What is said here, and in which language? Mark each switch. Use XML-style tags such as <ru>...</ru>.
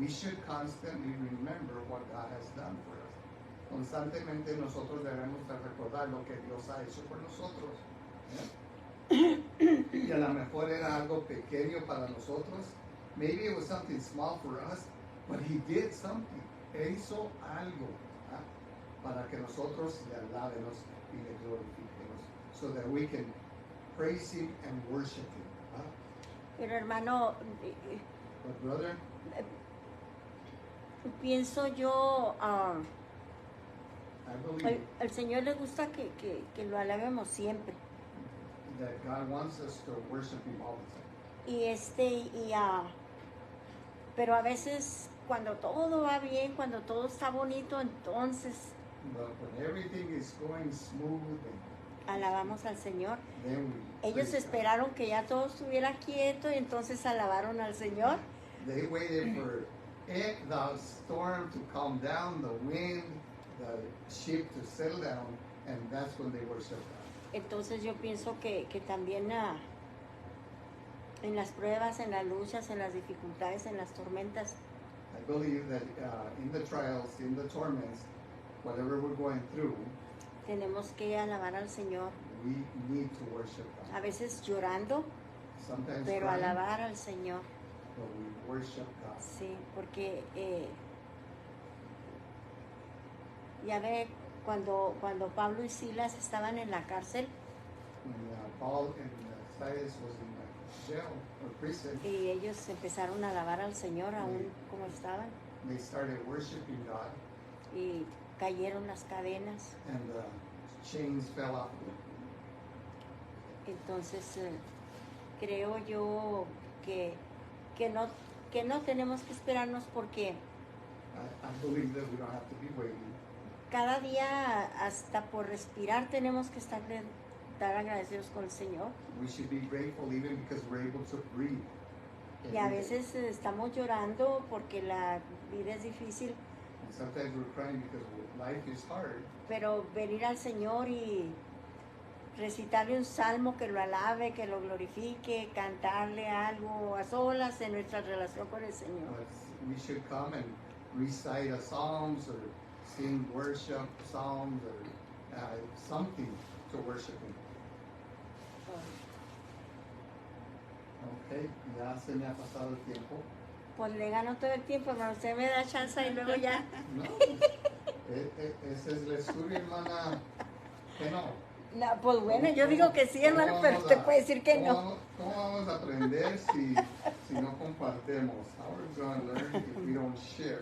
<en>We should constantly remember what God has done for us.</en> <es>Constantemente nosotros debemos de recordar lo que Dios ha hecho por nosotros. Y a lo mejor era algo pequeño para nosotros.</es> <en>Maybe it was something small for us, but he did something.</en> <es>Él hizo algo para que nosotros le alabemos y le glorifiquemos,</es> <en>so that we can praise him and worship him.</en> <es>Pero hermano,</es> <en>But brother,</en> <es>pienso yo,</es> <en>I believe</en> <es>el Señor le gusta que lo alabemos siempre.</es> <en>that God wants us to worship him all the time.</en> <es>Pero a veces cuando todo va bien, cuando todo está bonito, entonces</es> <en>But when everything is going smooth,</en> <es>alabamos al Señor.</es> <en>then we</en> <es>Ellos</es> <en>praise God.</en> <es>esperaron que ya todo estuviera quieto y entonces alabaron al Señor.</es> <en>They waited for the storm to calm down, the wind, the ship to settle down, and that's when they worship God.</en> <es>Entonces yo pienso que también en las pruebas, en las luchas, en las dificultades, en las tormentas,</es> <en>I believe that in the trials, in the torments, whatever we're going through,</en> <es>tenemos que alabar al Señor.</es> <en>we need to worship</en> <es>A</es> <en>God.</en> <es>veces llorando,</es> <en>Sometimes</en> <es>pero</es> <en>crying,</en> <es>alabar al Señor.</es> <en>but we worship God.</en> <es>Sí, porque ya ve, cuando Pablo y Silas estaban en la cárcel</es> <en>When Paul and Silas was in the jail or prison,</en> <es>y ellos empezaron a alabar al Señor aún como estaban</es> <en>they started worshiping God,</en> <es>y cayeron las cadenas.</es> <en>and the chains fell off of them.</en> <es>Entonces creo yo que no tenemos que esperarnos porque</es> <en>I believe that we don't have to be waiting.</en> <es>cada día hasta por respirar tenemos que estar agradecidos con el Señor.</es> <en>We should be grateful even because we're able to breathe.</en> <es>Y a</es> <en>every day.</en> <es>veces estamos llorando porque la vida es difícil,</es> <en>And sometimes we're crying because life is hard.</en> <es>pero venir al Señor y recitarle un salmo que lo alabe, que lo glorifique, cantarle algo a solas en nuestra relación con el Señor.</es> <en>But we should come and recite a psalms or sing worship psalms or something to worship Him.</en> <es>Okay, ya se me ha pasado el tiempo. Pues le gano todo el tiempo, hermano. Usted me da chance y luego ya. No, ese es el estudio, hermana. Que no. No, pues bueno, yo digo que sí, hermano, pero usted puede decir que no. ¿Cómo vamos a aprender si no compartimos?</es> <en>How are we going to learn if we don't share?</en>